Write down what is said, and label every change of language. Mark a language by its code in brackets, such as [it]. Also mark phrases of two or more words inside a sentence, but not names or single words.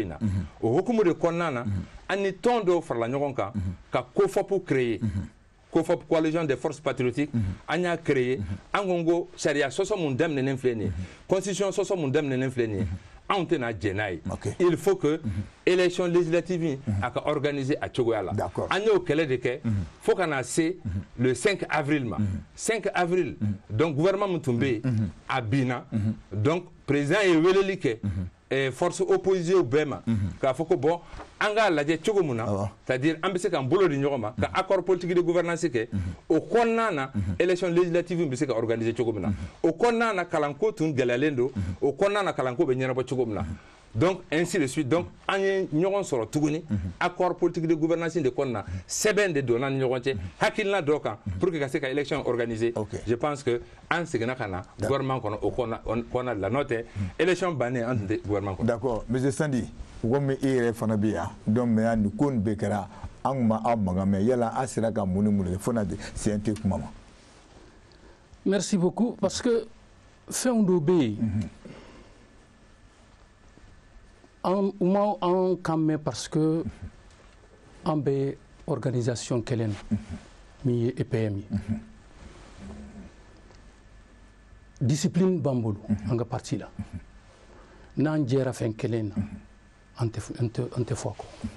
[bm] in na o hukumu de kɔnɔna na an ni tɔn dɔw farala ɲɔgɔn kan ka COFOP créer COFOP [fr] coalition des forces patriotiques [bm] an y'a créé an ko sariya sɔsɔ mun daminɛnen filɛ nin ye constitution sɔsɔ mun daminɛnen filɛ nin ye anw tɛna jɛ n'a ye [fr] il faut que élection législative [bm] a ka organiser a cogoya la an y'o kɛlɛ de kɛ fo ka na se [fr] le 5 avril [bm] ma 5 avril [fr] donc gouvernement [bm] mun tun bɛ yen a binna donc président ye weleli kɛ force opposition bɛɛ ma k'a fɔ ko bon an k'a lajɛ cogo min na [fr] c'est-à-dire [bm] an bɛ se k'an bolo di ɲɔgɔn ma ka [fr] accord politique de gouvernance [bm] kɛ o kɔnɔna na [fr] élection législative [bm] bɛ se ka organiser cogo min na o kɔnɔna na kalanko tun gɛlɛyalen don o kɔnɔna na kalanko bɛ ɲɛnabɔ cogo min na [fr] donc ainsi de suite donc [bm] an ye ɲɔgɔn sɔrɔ tuguni [fr] accord politique de gouvernance [bm] de kɔnɔna na sɛbɛn de donna ni ɲɔgɔn cɛ hakilina dɔ kan [fr] pour que [bm] ka se ka [fr] élection organiser je pense que [bm] an seginna ka na gouvernement kɔnɔ o kɔnɔna de la n'o tɛ élection bannen an tun tɛ gouvernement kɔnɔ. [fr] d'accord monsieur [bm] Sandi komi e yɛrɛ fana bɛ yan [fr] donc mais [bm] nin ko nin bɛɛ kɛra an tun ma aw mankan mɛn yala a sera ka mun ni mun de fo na CNT kuma ma. [fr] merci beaucoup parce que [bm] fɛnw dɔ bɛ yen an kan mɛn [fr] parce que [bm] an bɛ organisation kelen na min ye EPM ye discipline b'an bolo an ka parti la n'an jɛra fɛn kelen na an tɛ fɔ a kɔ